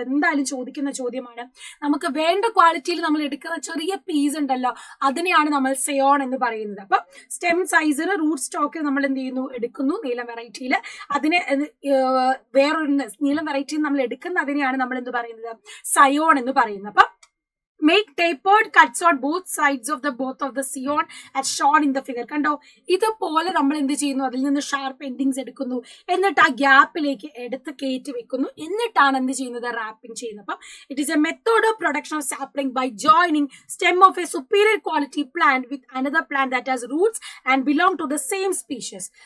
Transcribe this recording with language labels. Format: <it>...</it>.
<ml>അത് എന്തായാലും ചോദിക്കുന്ന ചോദ്യമാണ്. നമുക്ക് വേണ്ട ക്വാളിറ്റിയിൽ നമ്മൾ എടുക്കുന്ന ചെറിയ പീസ് ഉണ്ടല്ലോ, അതിനെയാണ് നമ്മൾ സെയോൺ എന്ന് പറയുന്നത്. അപ്പൊ സ്റ്റെം സൈസിന് റൂട്ട് സ്റ്റോക്ക് നമ്മൾ എന്ത് ചെയ്യുന്നു, എടുക്കുന്നു നീലം വെറൈറ്റിയിൽ. അതിനെ വേറൊരു നീലം വെറൈറ്റിയിൽ നമ്മൾ എടുക്കുന്നതിനെയാണ് നമ്മൾ എന്ത് പറയുന്നത്, സയോൺ എന്ന് പറയുന്നത്.</ml> <en>അപ്പൊ make tapered cuts on both sides of the scion as shown in the figure.</en> <ml>കണ്ടോ, ഇതുപോലെ നമ്മൾ എന്ത് ചെയ്യുന്നു, അതിൽ നിന്ന് ഷാർപ്പ് എൻഡിങ്സ് എടുക്കുന്നു, എന്നിട്ട് ആ ഗ്യാപ്പിലേക്ക് എടുത്ത് കയറ്റി വെക്കുന്നു, എന്നിട്ടാണ് എന്ത് ചെയ്യുന്നത്, റാപ്പിംഗ് ചെയ്യുന്നത്.</ml> <en>അപ്പം it is a method of production of sapling by joining stem of a superior quality plant with another plant that has roots and belong to the same species.</en>